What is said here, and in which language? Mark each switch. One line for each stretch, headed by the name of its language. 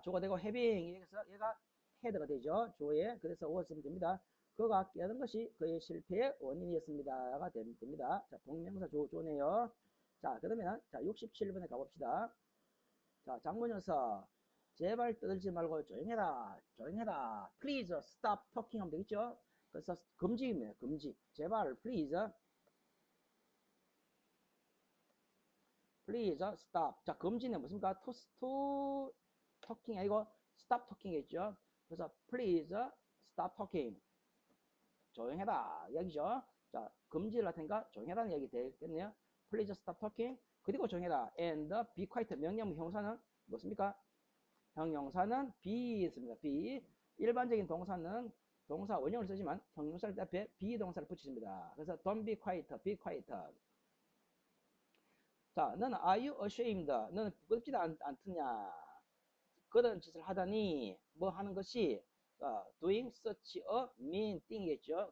Korean: 주어가 되고 having 여기서 얘가 head가 되죠. 주어에. 그래서 was 쓰면 됩니다. 그가 깨어든 것이 그의 실패의 원인이었습니다가 됩니다. 자, 동명사 주어네요. 자, 그러면 자, 67번에 가봅시다. 자, 장문여서 제발 떠들지 말고 조용해라. 조용해라.
English: Please stop talking
Korean: 하면 되겠죠? 그래서 금지입니다. 금지. 제발
English: please stop.
Korean: 자, 금지는 무슨가?
English: to talking
Korean: 아니고
English: stop talking이겠죠? 그래서 please stop talking.
Korean: 조용해라. 이야기죠. 자, 금지를 할 테니까 조용해라는 얘기 되겠네요.
English: Please stop talking.
Korean: 그리고 조용해라.
English: And be quiet.
Korean: 명령 형사는 뭐습니까? 형용사는 be 있습니다.
English: be.
Korean: 일반적인 동사는 동사 원형을 쓰지만 형용사를 앞에 be 동사를 붙이십니다. 그래서
English: don't be quiet, be quiet. 자, 너는 are you ashamed?
Korean: 너는 부끄럽지 않느냐? 그런 짓을 하다니 뭐 하는 것이
English: doing such a mean thing
Korean: 이겠죠.